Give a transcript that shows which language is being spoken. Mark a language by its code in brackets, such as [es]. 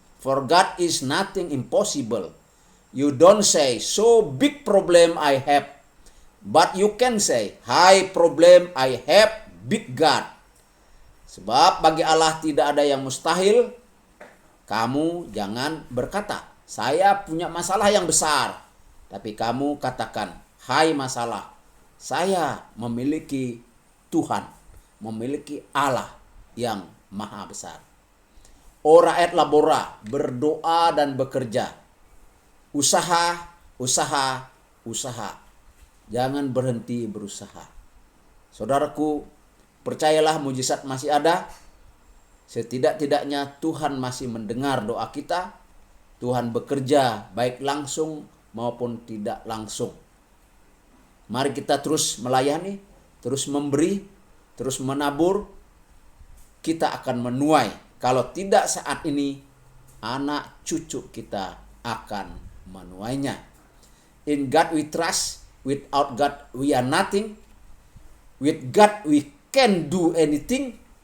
[en] For God is nothing impossible. You don't say, so big problem I have. But you can say, high problem I have, big God. [id] Sebab bagi Allah tidak ada yang mustahil. Kamu jangan berkata, saya punya masalah yang besar. Tapi kamu katakan, hai masalah, saya memiliki Tuhan, memiliki Allah yang maha besar. [la] Ora et labora, [id] berdoa dan bekerja. Usaha, usaha, usaha. Jangan berhenti berusaha. Saudaraku, percayalah mujizat masih ada. Setidak-tidaknya Tuhan masih mendengar doa kita. Tuhan bekerja baik langsung maupun tidak langsung. Mari kita terus melayani, terus memberi, terus menabur. Kita akan menuai. Kalau tidak saat ini, anak cucu kita akan menuainya. [en] In God we trust. Without God we are nothing. With God we can do anything.